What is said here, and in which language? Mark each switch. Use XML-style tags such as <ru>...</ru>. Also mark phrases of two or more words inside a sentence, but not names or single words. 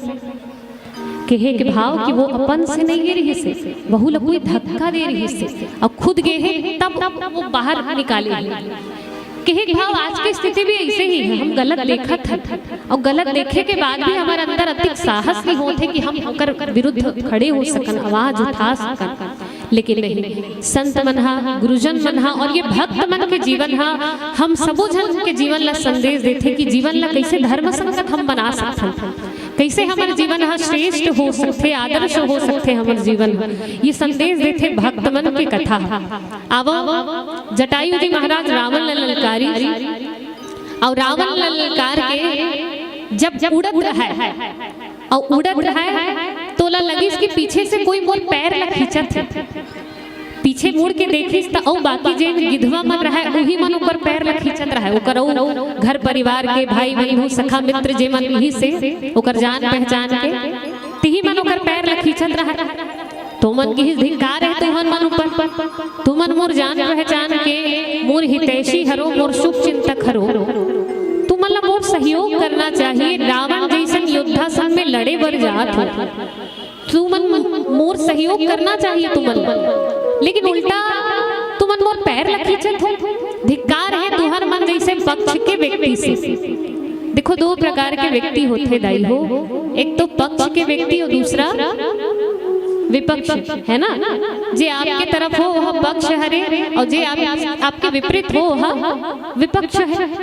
<hne>कहे के भाव कि वो अपन से नहीं गे रही से, बहु लोग कोई धक्का दे रही से और खुद गए हैं तब वो बाहर निकाले। कहे भाव आज की स्थिति भी ऐसे ही है, हम गलत देखत है और गलत देखे के बाद भी हमारे अंदर अधिक साहस नहीं होते कि हम ओकर विरुद्ध खड़े हो सकन, आवाज उठा सकन। लेकिन नहीं, संत मन हा, गुरुजन मन हा और ये भक्त मन के जीवन हा, हम सबो जन के जीवन ला संदेश देते कि जीवन ला कैसे धर्म संगत हम बना सकते, कैसे हमारे जीवन हा श्रेष्ठ हो सकते, आदर्श हो सकते हमारे जीवन। ये संदेश देते भक्त मन की कथा। अब जटायु जी महाराज रावण ललकारी और रावण ललकार के जब उड़त रहा है और उड़त रहा है तो लगी इसके पीछे से कोई मोर पैर ला खींचत है, पीछे मुड़ के देखिस तो औ बाकी जे गिधवा मन रहा है वही मन ऊपर पैर ला खींचत रहा है, ओकर घर परिवार के भाई बहन सखा मित्र जे मन यही से ओकर जान पहचान के तिही मन ओकर पैर ला खींचत रहा है। तो मन की धिक्कार है तुमन मन ऊपर, तुमन मोर जान पहचान के मोर हितैषी हरो, मोर शुभ चिंतक हरो, तुमन ला मोर सहयोग करना चाहिए। रावण जैसन योद्धा संग में लड़े बर जात हो, तुमन मोर सहयोग करना चाहिए तुमन, लेकिन उल्टा तुमन मोर पैर ला खींचत हो। धिक्कार है तुहर मन जैसे पक्ष के व्यक्ति से। देखो दो प्रकार के व्यक्ति होते दाई हो, एक तो पक्ष के व्यक्ति और दूसरा विपक्ष, है ना। जे आपके तरफ हो वह पक्ष हरे और जे आपके विपरीत हो वह विपक्ष है।</hne>